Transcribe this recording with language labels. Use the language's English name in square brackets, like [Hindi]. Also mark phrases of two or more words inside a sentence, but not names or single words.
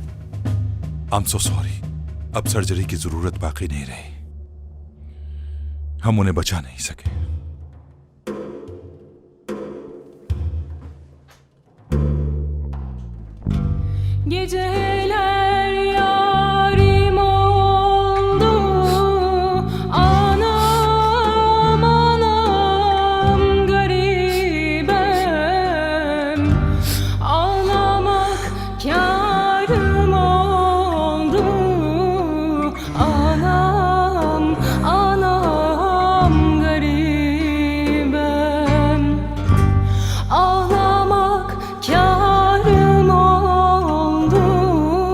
[English] I'm so sorry. [Hindi] अब सर्जरी की जरूरत बाकी नहीं रही। हम उन्हें बचा नहीं सके। [Turkish] ये Geceler yarim oldu, anam anam garibem, ağlamak kârım oldu, anam anam garibem, ağlamak kârım oldu.